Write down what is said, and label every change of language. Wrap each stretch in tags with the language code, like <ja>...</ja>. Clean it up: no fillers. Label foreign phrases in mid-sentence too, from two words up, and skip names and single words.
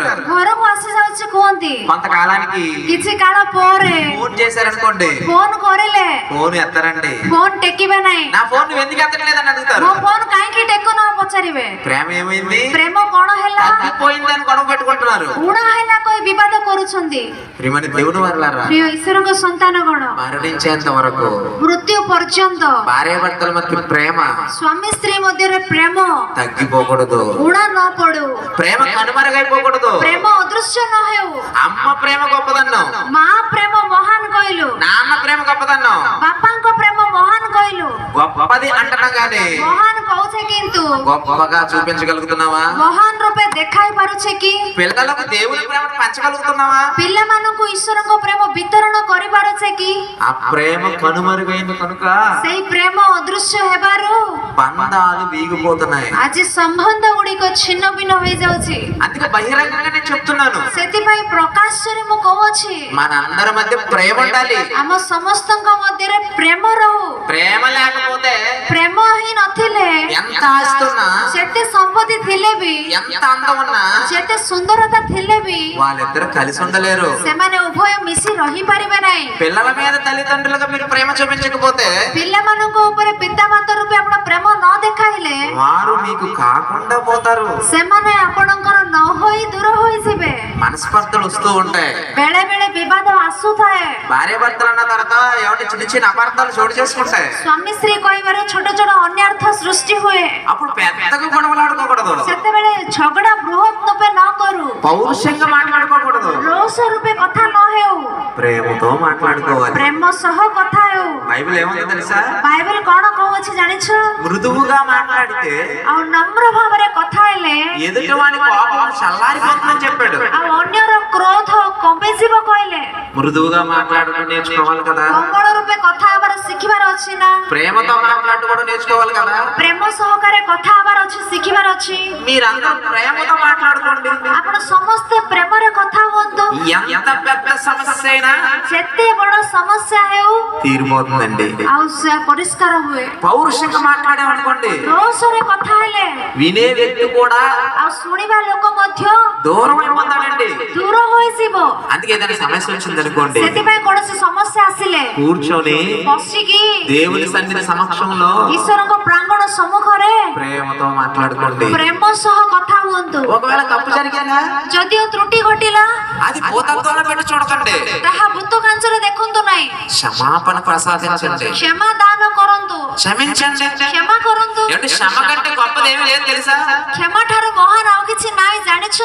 <or>ଘରକୁ ଆସି ଯାଉଛି କୁହନ୍ତି।</or> <te>కొంతకాలానికి</te> <or>କିଛି କାଳ ପରେ</or> <te>ఫోన్ చేశారనుకోండి,</te> <or>ଫୋନ କରିଲେ</or> <te>ఫోన్ ఎత్తారండి.</te> <or>ଫୋନ టେକିବେ ନାହିଁ।</or> <te>నా ఫోన్ నువ్వు ఎందుకు ఎత్తట్లేదని అడుగుతారు.</te> <or>ମୋ ଫୋନ କାହିଁକି ଟେକୁନ ପଚାରିବେ।</or> <te>ప్రేమ ఏమైంది?</te> <or>ପ୍ରେମ କଣ ହେଲା?</or> <te>తగ్గిపోయిందని గొడవ పెట్టుకుంటున్నారు.</te> <or>ଉଣା ହେଲା କହି ବିବାଦ କରୁଛନ୍ତି।</or> <te>ప్రియమైన దేవుని వరలారా,</te> <or>ପ୍ରିୟ ଈଶ୍ୱରଙ୍କ ସନ୍ତାନ ଗଣ,</or> <te>మరణించేంత వరకు</te> <or>ମୃତ୍ୟୁ ପର୍ଯ୍ୟନ୍ତ</or> <te>భార్యాభర్తల మధ్య ప్రేమ</te> <or>ସ୍ୱାମୀ ସ୍ତ୍ରୀ ମଧ୍ୟରେ ପ୍ରେମ</or> <te>తగ్గిపోకూడదు.</te> <or>ଉଣା ନ ପଡୁ,</or> <te>ప్రేమ కనుమరుగైపోకూడదు.</te> <or>ପ୍ରେମ ଅଦୃଶ୍ୟ ନ ହେଉ।</or> <te>అమ్మ ప్రేమ గొప్పదన్నం,</te> <or>ମା ପ୍ରେମ ମହାନ କହିଲୁ,</or> <te>నాన్న ప్రేమ గొప్పదన్నం.</te> <or>ବାପାଙ୍କ ପ୍ରେମ ମହାନ କହିଲୁ।</or> <te>గొప్పది అంటున్నా గానీ</te> <or>ମହାନ କହୁଛେ କିନ୍ତୁ</or> <te>గొప్పగా చూపించగలుగుతున్నావా?</te> <or>ମହାନ ରୂପେ ଦେଖାଇ ପାରୁଛେ କି?</or> <te>పిల్లలకు దేవుని ప్రేమను పంచగలుగుతున్నావా?</te> <or>ପିଲାମାନଙ୍କୁ ଈଶ୍ୱରଙ୍କ ପ୍ରେମ ବିତରଣ କରିପାରୁଛେ କି?</or> <te>ఆ ప్రేమ కనుమరుగైంది కనుక</te> <or>ସେଇ ପ୍ରେମ ଅଦୃଶ୍ୟ ହେବାରୁ</or> <te>బంధాలు వీగిపోతున్నాయి.</te> <or>ଆଜି ସମ୍ବନ୍ଧ ଗୁଡ଼ିକ ଛିନ୍ନ ଭିନ୍ନ ହୋଇଯାଉଛି।</or> <te>అందుకే బహిరంగంగా నేను చెప్తున్నాను,</te> <or>ସେଥିପାଇଁ ପ୍ରକାଶରେ ମୁଁ କହୁଛି,</or> <te>మనందరి మధ్య ప్రేమ ఉండాలి.</te> <or>ଆମ ସମସ୍ତଙ୍କ ମଧ୍ୟରେ ପ୍ରେମ ରହୁ।</or> <te>ప్రేమ లేకపోతే</te> <or>ପ୍ରେମ ହିଁ ନଥିଲେ</or> <te>ఎంత ఆస్తున్నా,</te> <or>ଯେତେ ସମ୍ପତ୍ତି ଥିଲେ ବି,</or> <te>ఎంత అందం ఉన్నా</te> <or>ଯେତେ ସୁନ୍ଦରତା ଥିଲେ ବି</or> <te>వాళ్ళిద్దరు కలిసి ఉండలేరు.</te> <or>ସେମାନେ ଉଭୟ ମିଶି ରହିପାରିବେ ନାହିଁ।</or> <te>పిల్లల మీద తల్లిదండ్రులుగా మీరు ప్రేమ చూపించకపోతే</te> <or>ପିଲାମାନଙ୍କ ଉପରେ ପିତାମାତା ରୂପେ ଆପଣ ପ୍ରେମ ନ ଦେଖାଇଲେ</or> <te>వారు మీకు కాకుండా పోతారు.</te> <or>ସେମାନେ ଆପଣଙ୍କର ନ ହୋଇ ଦୂର ହୋଇଯିବେ।</or> <te>మనస్పర్ధలు వస్తూ ఉంటాయి.</te> <or>ବେଳେ ବେଳେ ବିବାଦ ଆସୁଥାଏ।</or> <te>భార్య భర్తలు అన్న తర్వాత ఏమంటే చిన్న చిన్న అపార్థాలు చోటు చేసుకుంటాయి.</te> <or>ସ୍ୱାମୀ ସ୍ତ୍ରୀ କହିବାରେ ଛୋଟ ଛୋଟ ଅନ୍ୟାର୍ଥ ସୃଷ୍ଟି ହୁଏ।</or> <te>అప్పుడు పెద్దగా గొడవలాడుకోకూడదు,</te> <or>ସେତେବେଳେ ଝଗଡା ବୃହତ ରୂପେ ନ କରୁ,</or> <te>పౌరుషంగా మాట్లాడుకోకూడదు,</te> <or>ରୋଷ ରୂପେ କଥା ନ ହେଉ,</or> <te>ప్రేమతో మాట్లాడుకోవాలి.</te> <or>ପ୍ରେମ ସହ କଥା ହେଉ।</or> <te>బైబిల్ ఏముంది తెలుసా?</te> <or>ବାଇବେଲ କଣ କହୁଛି ଜାଣିଛ?</or> <te>మృదువుగా మాట్లాడితే</te> <or>ଆଉ ନମ୍ର ଭାବରେ କଥା ହେଲେ</or> <te>ఎదుటి వాని కోపం చల్లారిపోతుందని చెప్పాడు.</te> <or>ଆଉ ଅନ୍ୟର କ୍ରୋଧ କମିଯିବ କହିଲେ।</or> <te>మృదువుగా మాట్లాడడం నేర్చుకోవాలి కదా.</te> <or>କୋମଳ ରୂପେ କଥା ହେବାର ଶିଖିବା</or> <te>ప్రేమతో మాట్లాడటం కూడా నేర్చుకోవాలి కదా.</te> <or>ପ୍ରେମ ସହକାରେ କଥା ହେବାର ଅଛି, ଶିଖିବାର ଅଛି।</or> <te>మీరందరూ ప్రేమతో మాట్లాడుకోండి।</te> <or>ଆପଣ ସମସ୍ତେ ପ୍ରେମରେ କଥା ହୁଅନ୍ତୁ।</or> <te>ఎంత పెద్ద సమస్య అయినా</te> <or>ଯେତେ ବଡ ସମସ୍ୟା ହେଉ</or> <te>తీరిపోతుందండి।</te> <or>ଆଉ ସେ ପରିଷ୍କାର ହୁଏ।</or> <te>పౌరుషంగా మాట్లాడామనుకోండి,</te> <or>ରୋଷରେ କଥା ହେଲେ</or> <te>వినే వ్యక్తి కూడా</te> <or>ଆଉ ଶୁଣିବା ଲୋକ ମଧ୍ୟ</or> <te>దూరం అయిపోతాడండి।</te> <or>ଦୂର ହୋଇଯିବ।</or> <te>అందుకే ఏదైనా సమస్య వచ్చింది అనుకోండి,</te> <or>ସେଥିପାଇଁ କୌଣସି ସମସ୍ୟା ଆସିଲେ</or> <te>కూర్చొని</te> <or>ବସିକି</or> <te>దేవుని సన్నిధి సమక్షంలో</te> <or>ଈଶ୍ୱରଙ୍କ ପ୍ରାଙ୍ଗଣ ସମ୍ମୁଖରେ</or> <te>ప్రేమతో మాట్లాడుకోండి।</te> <or>ପ୍ରେମ ସହ କଥା ହୁଅନ୍ତୁ।</or> <te>ఒకవేళ తప్పు జరిగిందా</te> <or>ଯଦିଓ ତ୍ରୁଟି ଘଟିଲା</or> <te>అది భూతత్వంలో పెట్టి చూడకండి,</te> <or>ତାହା ଭୂତ କାଞ୍ଚରେ ଦେଖନ୍ତୁ ନାହିଁ।</or> <te>క్షమాపణ ప్రసాదించండి,</te> <or>କ୍ଷମା ଦାନ କରନ୍ତୁ,</or> <te>క్షమించండి।</te> <or>କ୍ଷମା କରନ୍ତୁ।</or> <te>ఏమంటే క్షమ కంటే గొప్పది ఏమీ లేదు తెలుసా?</te> <or>କ୍ଷମା ଠାରୁ ମହାନ ଆଉ କିଛି ନାହିଁ ଜାଣିଛ?</or>